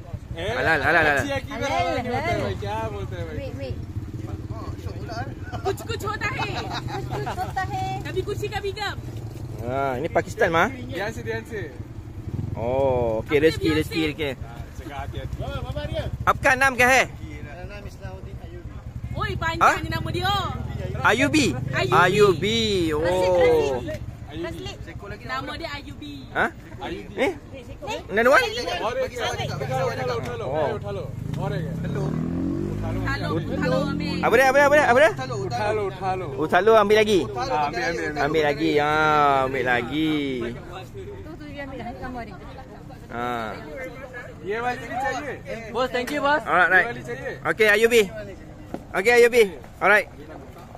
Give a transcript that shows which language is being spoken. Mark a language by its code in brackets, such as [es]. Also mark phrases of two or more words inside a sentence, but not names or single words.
[ms] halal, halal, halal. [hi] क्या बोलते हैं भाई? कुछ कुछ होता है, कभी कुछ कभी कब. [ms] Ini Pakistan mah. [hi] ध्यान से [ms] Oh, okey, rezeki. Okay. [hi] जगह हथियाती. Apka नाम क्या है? मेरा नाम इस्लाहुद्दीन अयूबी. [ms] Oi, panjang ni nama dia. Ayubi. Ayubi. Oh. Nama dia Ayubi. Ha? [en] Eh? Another one? [hi] और एक उठा लो और एक [ms] Halo Amir. Apa dia? [hi] उठा लो. [ms] Uthalo ambil lagi. ambil. Ambil lagi. Ambil lagi. Tu dia ambil dah gambar dia. [hi] ये वाली भी चाहिए. बॉस [en] thank you [hi] बॉस. [en] Alright, [hi] ये [en] right. [hi] वाली चाहिए. [en] Okay, Ayubi. Okay, Ayubi. Alright.